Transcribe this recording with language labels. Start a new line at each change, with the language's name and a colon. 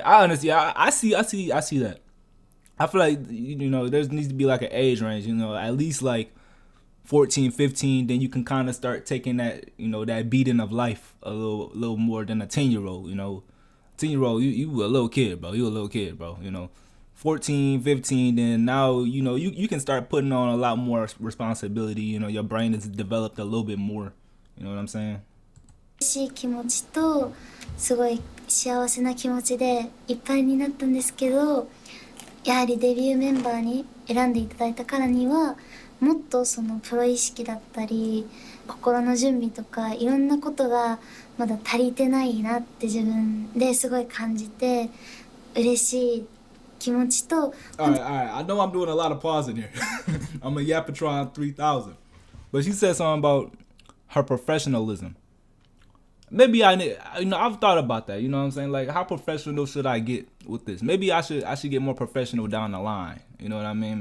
English: I honestly I see that. I feel like, you know, there needs to be like an age range, you know, at least like 14, 15, then you can kind of start taking that, you know, that beating of life a little more than a 10-year-old, you know. 10-year-old, you a little kid, bro. You a little kid, bro, you know. 14, 15, then now, you know, you can start putting on a lot more responsibility, you know, your brain is developed a little bit more, you know what I'm saying?
Japanese: 嬉しい気持ちとすごい幸せな気持ちでいっぱいになったんですけど、やはりデビューメンバーに選んでいただいたからにはもっとそのプロ意識だったり心の準備とかいろんなことがまだ足りてないなって自分ですごい感じて、嬉しい気持ちと。
English: Alright. I know I'm doing a lot of pausing here. I'm a Yapatron 3000. But she said something about her professionalism. Maybe I've thought about that. You know what I'm saying? Like, how professional should I get with this? Maybe I should get more professional down the line. You know what I mean?